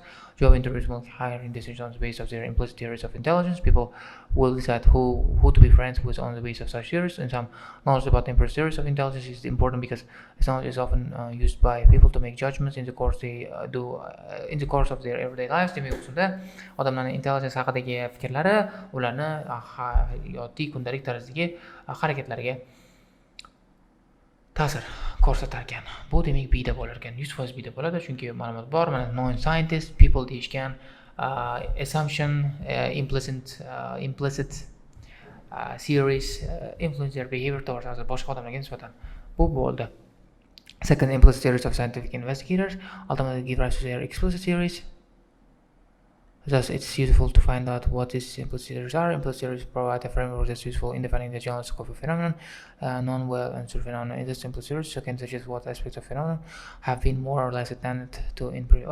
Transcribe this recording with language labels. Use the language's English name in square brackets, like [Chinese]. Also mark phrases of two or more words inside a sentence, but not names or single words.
[English] Job interviews will hire in decisions based on their implicit theories of intelligence. People will decide who to be friends with on the basis of such theories. And some knowledge about the implicit theories of intelligence is important because this knowledge is often used by people to make judgments in the course of their everyday lives. [Uzbek] Demak, ustida odamlarning intelligence haqidagi fikrlari ularni hayotda kundalik tarzdagi harakatlariga ta'sir ko'rsatar ekan. Bu demak bida bo'lar ekan. 100% bida bo'ladi, chunki ma'lumot bor. [English] Mana non-scientist people deyishgan, assumption, implicit theories influence their behavior towards others, [Uzbek] boshqa odamlarga nisbatan. Bu bo'ldi. [English] Second, implicit theories of scientific investigators ultimately give rise to their explicit theories. Thus, it's useful to find out what these implicit theories are. Implicit theories provide a framework that's useful in defining the general scope of a phenomenon, non-well answered phenomena. In this implicit theories, you can suggest what aspects of phenomenon have been more or less attended to in previous.